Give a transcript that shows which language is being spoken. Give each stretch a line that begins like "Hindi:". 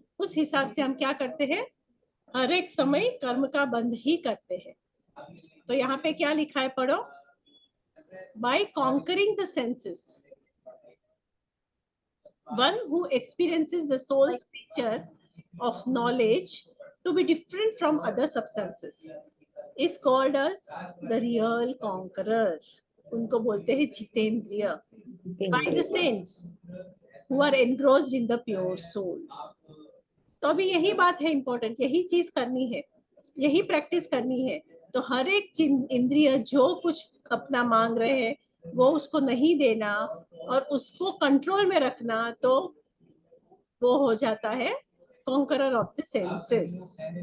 Hindi: उस हिसाब से हम क्या करते हैं, हर एक समय कर्म का बंध ही करते हैं। तो यहाँ पे क्या लिखा है, पढ़ो।
English: By conquering the senses, one who experiences the soul's nature of knowledge to be different from other substances is called as the real conqueror.
Hindi: उनको बोलते हैं जितेंद्रिय।
English: By the saints who are engrossed in the pure soul.
Hindi: तो अभी यही बात है important, यही चीज करनी है, यही प्रैक्टिस करनी है। तो हर एक इंद्रिय जो कुछ अपना मांग रहे हैं वो उसको नहीं देना और उसको कंट्रोल में रखना, तो वो हो जाता है
English: Conqueror of the senses.